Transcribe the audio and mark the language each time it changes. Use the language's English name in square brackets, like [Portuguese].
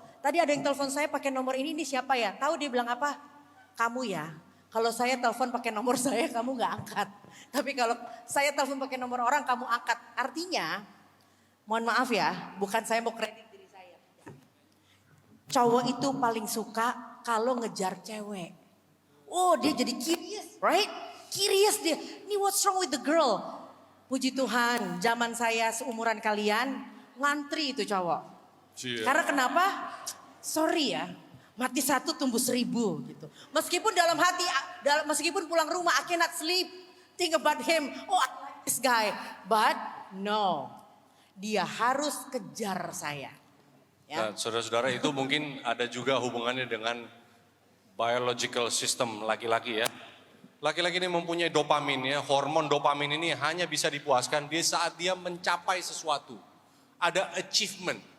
[Indonesian] Tadi ada yang telepon saya pakai nomor ini siapa ya? Tahu dia bilang apa? Kamu ya. Kalau saya telepon pakai nomor saya, kamu nggak angkat. Tapi kalau saya telepon pakai nomor orang, kamu angkat. Artinya, mohon maaf ya, bukan saya mau kredit diri saya. Cowok itu paling suka kalau ngejar cewek. [English] Oh [Indonesian] dia jadi [English] curious, right? Curious dia. Ini what's wrong with the girl? [Indonesian] Puji Tuhan, zaman saya seumuran kalian, ngantri itu cowok. Karena kenapa? Sorry ya, mati satu tumbuh 1000 gitu. Meskipun dalam hati, meskipun pulang rumah, [English] I cannot sleep. Think about him, oh I like this guy. But no, [Indonesian] dia harus kejar saya. Ya. Nah, saudara-saudara itu mungkin ada juga hubungannya dengan biological system laki-laki ya. Laki-laki ini mempunyai dopamin ya, hormon dopamin ini hanya bisa dipuaskan di saat dia mencapai sesuatu. Ada achievement.